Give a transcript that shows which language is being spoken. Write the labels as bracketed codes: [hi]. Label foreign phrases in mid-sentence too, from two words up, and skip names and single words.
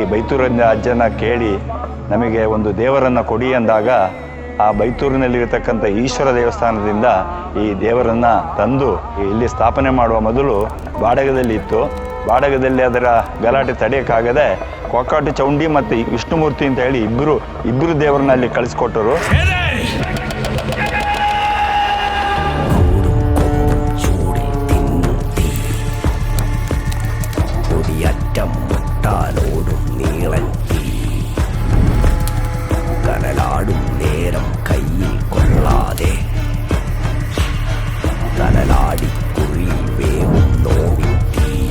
[kn] ಬೈತೂರಿನ ಅಜ್ಜನ ಕೇಳಿ ನಮಗೆ ಒಂದು ದೇವರನ್ನು ಕೊಡಿ ಅಂದಾಗ ಆ ಬೈತೂರಿನಲ್ಲಿರತಕ್ಕಂಥ ಈಶ್ವರ ದೇವಸ್ಥಾನದಿಂದ ಈ ದೇವರನ್ನು ತಂದು ಇಲ್ಲಿ ಸ್ಥಾಪನೆ ಮಾಡುವ ಮೊದಲು ಬಾಡಗದಲ್ಲಿ ಇತ್ತು. ಬಾಡಗದಲ್ಲಿ ಅದರ ಗಲಾಟೆ ತಡೆಯೋಕ್ಕಾಗದೆ ಕೊಕ್ಕಾಟಿ ಚೌಂಡಿ ಮತ್ತು ವಿಷ್ಣುಮೂರ್ತಿ ಅಂತ ಹೇಳಿ ಇಬ್ಬರು ದೇವರನ್ನ ಅಲ್ಲಿ ಕಳಿಸ್ಕೊಟ್ಟರು. [ml] മുട്ടാലോടും നീളൻ കനലാടും നേരം കയ്യിൽ കൊള്ളാതെ കനലാടി കുഴി വേവും നോവിൻ തീ